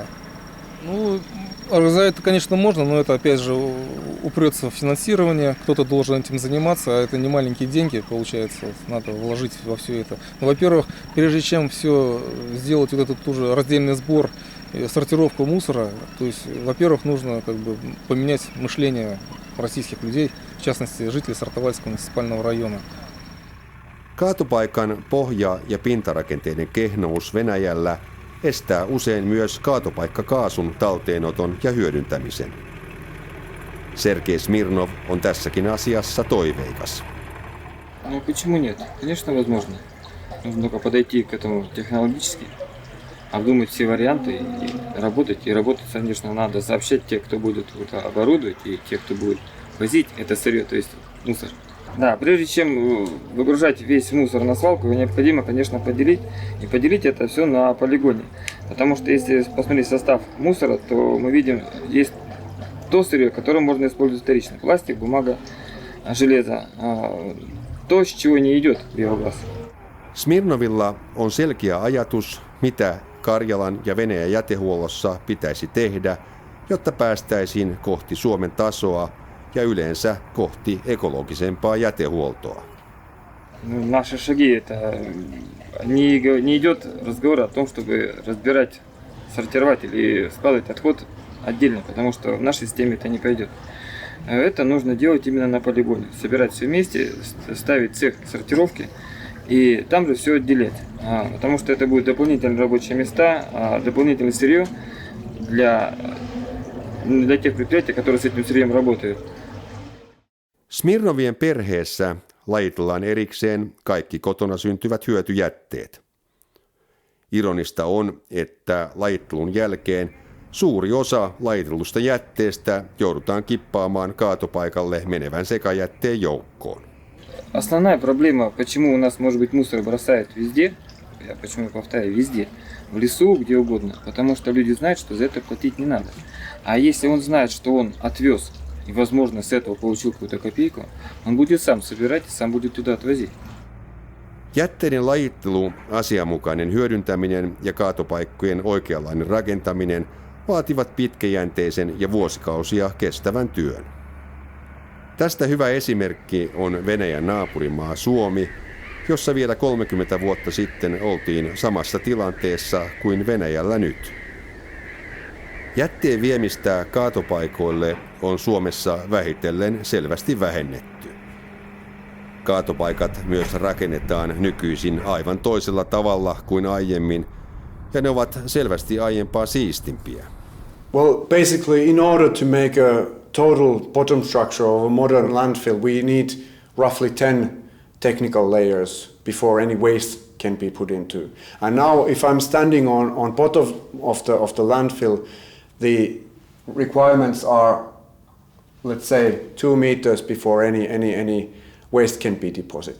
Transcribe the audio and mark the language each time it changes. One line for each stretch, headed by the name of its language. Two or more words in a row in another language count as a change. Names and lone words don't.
Russian: Ну, за это, конечно, можно, но это, опять же, упрется в финансирование, кто-то должен этим заниматься, а это не маленькие деньги, получается, надо вложить во все это. Но, во-первых, прежде чем все сделать, вот этот уже раздельный сбор, сортировку мусора, то есть, во-первых, нужно поменять мышление российских людей, в частности, жителей Сартовальского муниципального района.
Finnish: Kaatopaikan pohja- ja pintarakenteiden kehnous Venäjällä estää usein myös kaatopaikkakaasun talteenoton ja hyödyntämisen. Sergei Smirnov on tässäkin asiassa toiveikas.
Russian: Ну почему нет? Конечно, возможно. Нужно только подойти к этому технологически, обдумать все варианты и работать. И работать, конечно, надо сообщать тех, кто будет оборудовать, и тех, кто будет возить это сырье, то есть мусор. Да, прежде чем выгружать весь мусор на свалку, необходимо, конечно, поделить это все на полигоне. Потому что если посмотреть состав мусора, то мы видим, есть то сырье, которое можно использовать вторично. Пластик, бумага, железо. То, с чего не идет биогаз.
Finnish: Smirnovilla on selkeä ajatus, mitä Karjalan ja Venäjän jätehuollossa pitäisi tehdä, jotta päästäisiin kohti Suomen tasoa ja yleensä kohti ekologisempaa jätehuoltoa.
Russian: Наши шаги это не идет разговор о том, чтобы разбирать, сортировать или складывать отход отдельно, потому что в нашей системе это не пойдет. Это нужно делать именно на полигоне, собирать все вместе, ставить цех сортировки и там же все отделять, потому что это будут дополнительные рабочие места, дополнительное сырье для тех предприятий, которые с этим сырьем работают.
Finnish: Smirnovien perheessä lajitellaan erikseen kaikki kotona syntyvät hyötyjätteet. Ironista on, että lajittelun jälkeen suuri osa lajitellusta jätteestä joudutaan kippaamaan kaatopaikalle menevän sekajätteen joukkoon.
Russian: Основная проблема, почему у нас, может быть, мусор бросают везде, я почему повторяю, везде, в лесу, где угодно, потому что люди знают, что за это платить не надо. А если он знает, что он отвез и, возможно, с этого получил какую-то копейку, он будет сам собирать и сам будет туда отвозить.
Finnish: Jätteiden lajittelu, asianmukainen hyödyntäminen ja kaatopaikkojen oikeanlainen rakentaminen vaativat pitkäjänteisen ja vuosikausia kestävän työn. Tästä hyvä esimerkki on Venäjän naapurimaa Suomi, jossa vielä 30 vuotta sitten oltiin samassa tilanteessa kuin Venäjällä nyt. Jätteen viemistä kaatopaikoille on Suomessa vähitellen selvästi vähennetty. Kaatopaikat myös rakennetaan nykyisin aivan toisella tavalla kuin aiemmin, ja ne ovat selvästi aiempaa siistimpiä.
English: Well, basically, in order to make a total bottom structure of a modern landfill, we need roughly 10 technical layers before any waste can be put into. And now, if I'm standing on bottom of the landfill, the requirements are, let's say, 2 meters before any waste can be deposited.